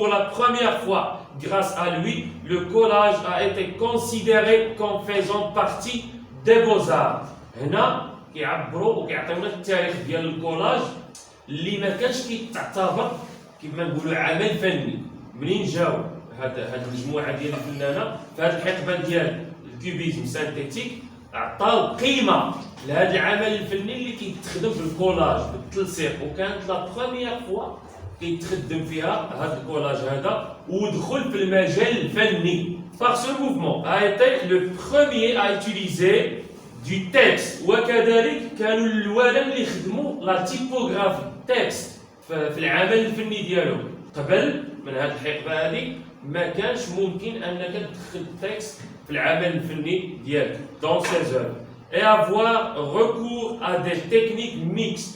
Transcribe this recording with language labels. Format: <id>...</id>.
<fr>Pour la première fois, grâce à lui, le collage a été considéré comme faisant partie des beaux-arts.</fr> <ar>هنا كيعبروا وكيعطيونا التاريخ ديال الكولاج اللي ما كانش كيتعتبر كما نقولوا عمل فني. منين جاو هاد المجموعه ديال الفنانه في هذه الحقبه ديال الكوبيزم سانتيتيك، عطاو قيمه لهذا العمل الفني اللي كيتخدم بالكولاج بالتلصيق، وكانت لا بروميير فوا كيتخدم فيها هذا الكولاج هذا ودخل في المجال الفني.</ar> <fr>Par ce mouvement a été le premier à utiliser du texte.</fr> <ar>وكذلك كانوا الأوائل اللي يخدموا لا تيبوغرافي تكست في العمل الفني ديالهم. قبل من هذه الحقبه هذه ما كانش ممكن انك تدخل التكست في العمل الفني ديالك</ar> <fr>dans ses œuvres. Et avoir recours à des techniques mixtes.</fr>